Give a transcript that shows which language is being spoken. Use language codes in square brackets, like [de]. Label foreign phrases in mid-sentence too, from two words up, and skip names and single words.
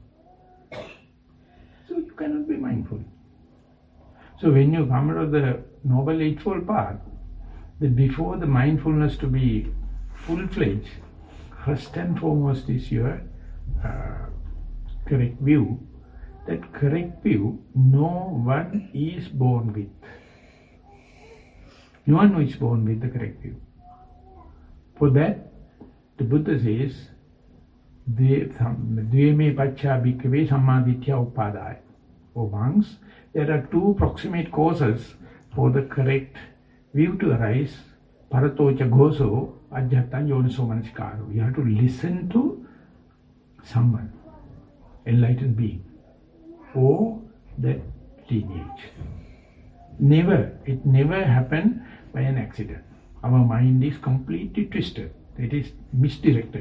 [en] So you cannot be mindful. So when you come out of the Noble Eightfold Path, before the mindfulness to be full-fledged, first and foremost is your correct view. That correct view, no one is born with. No one is born with the correct view. For that, the Buddha says, [pi] Dveme pacha bhikkhave sammaditya upadaya. [en] For monks, there are two proximate causes for the correct view to arise. [pi] Paratocha goso ajjata yoniso manasikaro. [en] You have to listen to someone, enlightened being, or that lineage. It never happened by an accident. Our mind is completely twisted. It is misdirected.